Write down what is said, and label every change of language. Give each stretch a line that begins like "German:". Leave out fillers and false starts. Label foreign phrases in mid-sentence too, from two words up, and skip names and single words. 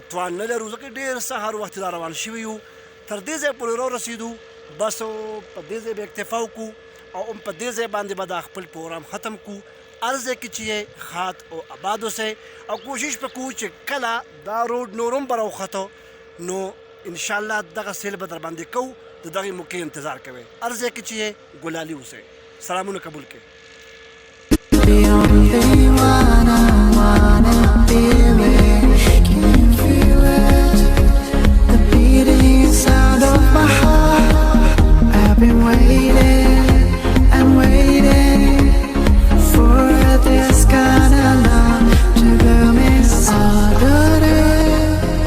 Pashto: توان نه لرو ځکه ډېر سهار وختې را روان شوي یو تر دې ځای پورې راورسېدو بس په دې ځای به اکتفا وکړو او هم په دې ځای باندې به دا خپل پروګرام ختم کړو هر ځای کې چې یې ښاد او آباد اوسئ او کوشش به کوو چې کله دا روډ نور هم به راوخته نو انشاءالله دغه سیل به در باندې کوو د دغې موقع انتظار کوئ هر ځای کې چې یې ګلالي اوسئ سلامونه قبول کړئ
English: The only one I wanna be with. Can you feel it? The beating sound of my heart. I've been waiting and waiting for this kind of love to bloom inside of it.